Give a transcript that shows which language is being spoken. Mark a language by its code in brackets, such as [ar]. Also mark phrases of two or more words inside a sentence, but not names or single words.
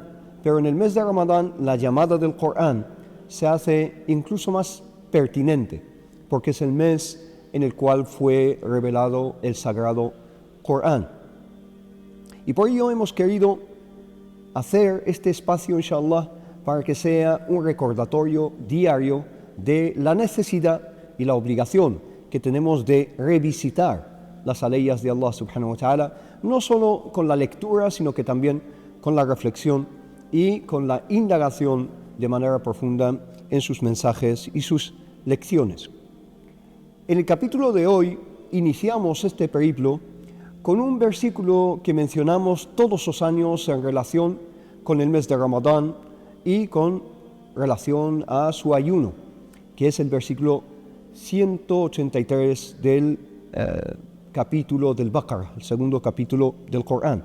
[es] Pero en el mes de Ramadán la llamada del Corán se hace incluso más pertinente, porque es el mes en el cual fue revelado el Sagrado Corán. Y por ello hemos querido hacer este espacio, inshallah, para que sea un recordatorio diario de la necesidad y la obligación que tenemos de revisitar las aleyas de Allah [ar] سبحانه وتعالى, [es] no solo con la lectura, sino que también con la reflexión y con la indagación de manera profunda en sus mensajes y sus lecciones. En el capítulo de hoy iniciamos este periplo con un versículo que mencionamos todos los años en relación con el mes de Ramadán y con relación a su ayuno, que es el versículo 183 del capítulo del Baqarah, el segundo capítulo del Corán.